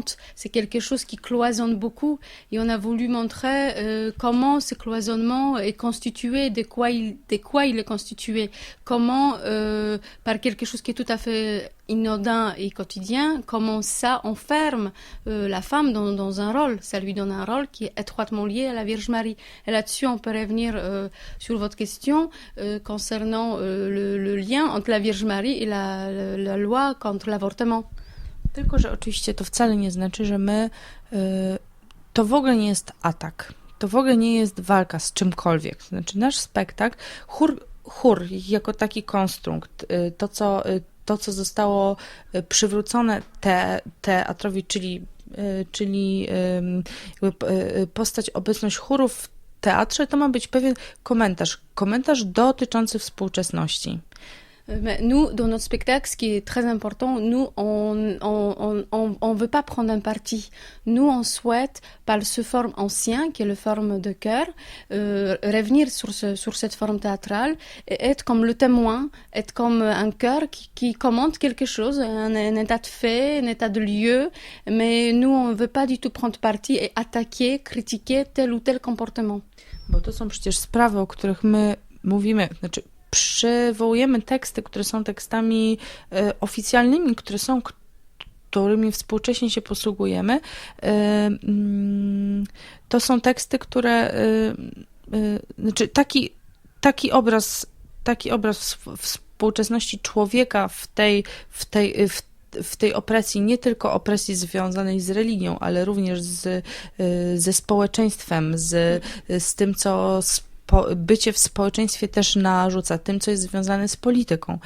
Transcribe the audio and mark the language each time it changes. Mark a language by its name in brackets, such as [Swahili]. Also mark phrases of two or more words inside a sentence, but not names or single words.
[French] C'est quelque chose qui cloisonne beaucoup, et on a voulu montrer comment ce cloisonnement est constitué, de quoi il est constitué, comment par quelque chose qui est tout à fait inodin et quotidien, comment ça enferme la femme dans un rôle. Ça lui donne un rôle qui est étroitement lié à la Vierge Marie. Et là-dessus, on peut revenir sur votre question concernant le lien entre la Vierge Marie et la loi contre l'avortement. [Polish] Tylko, że oczywiście to wcale nie znaczy, że my... To w ogóle nie jest atak. To w ogóle nie jest walka z czymkolwiek. Znaczy nasz spektakl, chór jako taki konstrukt, to, co zostało przywrócone teatrowi, czyli postać, obecność chórów teatrze to ma być pewien komentarz dotyczący współczesności. [French] Mais nous, dans notre spectacle, ce qui est très important, nous, on veut pas prendre un parti. Nous, on souhaite, par ce forme ancien, qui est la forme de chœur, revenir sur cette forme théâtrale et être comme le témoin, être comme un chœur qui commente quelque chose, un état de fait, un état de lieu. Mais nous, on veut pas du tout prendre parti et attaquer, critiquer tel ou tel comportement. [Polish] Bo to są przecież sprawy, o których my mówimy, znaczy przywołujemy teksty, które są tekstami oficjalnymi, którymi współcześnie się posługujemy. To są teksty, które znaczy taki obraz współczesności człowieka w tej opresji, nie tylko opresji związanej z religią, ale również ze społeczeństwem, z tym, co bycie w społeczeństwie też narzuca, tym, co jest związane z polityką.